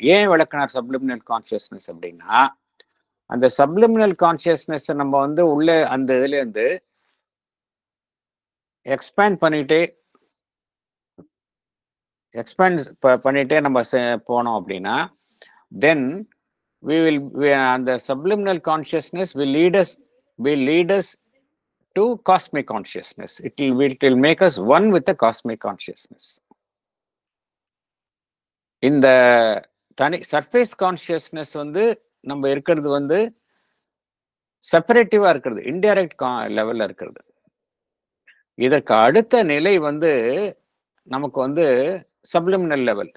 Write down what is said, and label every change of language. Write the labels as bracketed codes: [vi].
[ta] ஏன் விளக்குனார் subliminal consciousness அப்படின்னா, அந்த சப்லிமினல் கான்சியஸ்னஸ் நம்ம வந்து உள்ள அந்த இதுல இருந்து எக்ஸ்பேண்ட் பண்ணிட்டே நம்ம போனோம் அப்படின்னா, தென் அந்த [en] subliminal consciousness will lead us to cosmic consciousness. It will make us one with the cosmic consciousness. [ta] இந்த சர்ஃபேஸ் கான்சியஸ்னஸ் வந்து நம்ம இருக்கிறது வந்து செப்பரேட்டிவா இருக்கிறது, இன்டைரக்ட் லெவல்ல இருக்கிறது. இதற்கு அடுத்த நிலை வந்து நமக்கு வந்து சப்லிமினல் லெவல்.